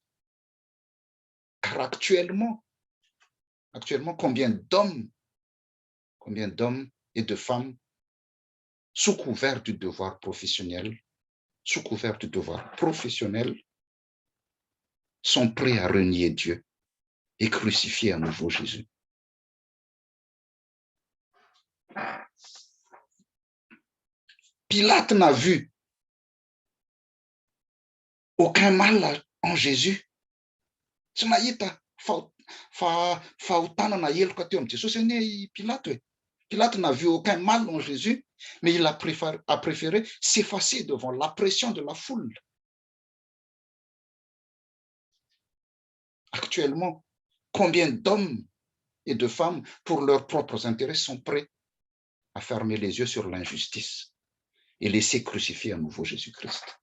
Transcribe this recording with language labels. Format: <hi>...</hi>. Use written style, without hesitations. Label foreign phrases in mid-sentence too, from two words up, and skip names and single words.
<fr>Car actuellement, combien d'hommes et de femmes, sous couvert du devoir professionnel, sont prêts à renier Dieu et crucifier à nouveau Jésus. Pilate n'a vu aucun mal en Jésus.</fr> <mg>Tsy nahita fahotanana heloka teo amin'ny Jesosy anie Pilate hoe.</mg> <fr>Pilate n'a vu aucun mal en Jésus, mais il a préféré s'effacer devant la pression de la foule. Actuellement, combien d'hommes et de femmes, pour leurs propres intérêts, sont prêts à fermer les yeux sur l'injustice et laisser crucifier à nouveau Jésus-Christ?</fr>